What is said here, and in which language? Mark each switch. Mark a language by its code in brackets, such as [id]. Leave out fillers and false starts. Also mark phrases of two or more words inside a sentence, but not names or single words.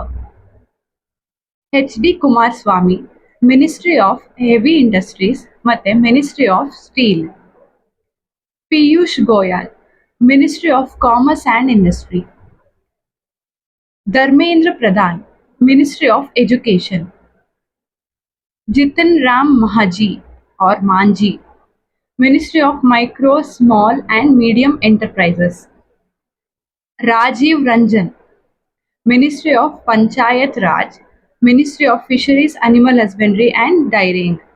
[en] ಎಚ್ ಡಿ ಕುಮಾರಸ್ವಾಮಿ, Ministry of Heavy Industries ಮತ್ತೆ Ministry of Steel. ಪಿಯೂಷ್ ಗೋಯಲ್, Ministry of Commerce and Industry. ಧರ್ಮೇಂದ್ರ ಪ್ರಧಾನ್, Ministry of Education. जितिन राम महाजी और मांझी, Ministry of Micro Small and Medium Enterprises. राजीव रंजन, Ministry of Panchayat Raj, Ministry of Fisheries Animal Husbandry and Dairying.